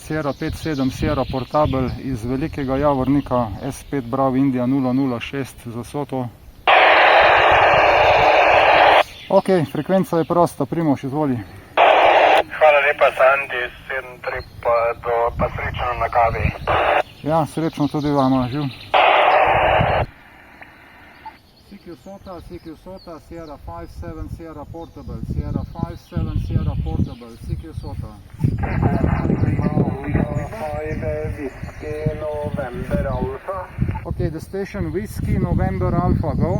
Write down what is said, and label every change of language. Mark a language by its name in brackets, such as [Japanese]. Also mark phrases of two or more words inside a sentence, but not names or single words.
[Slovenian] Sierra 5-7, Sierra Portabel iz Velikega Javornika, S5 Bravo Indija 006 za Soto. Ok, frekvenca je prosta, Primož, izvoli. Hvala lepa, Sandy, 7 trip pa srečno na kavi. Ja, srečno tudi vama, živ. [English] CQ Sota, Sierra 57, Sierra Portable, Sierra 57, Sierra Portable, CQ Sota. 5 Whiskey November Alpha. Ok, the station Whiskey November Alpha, go.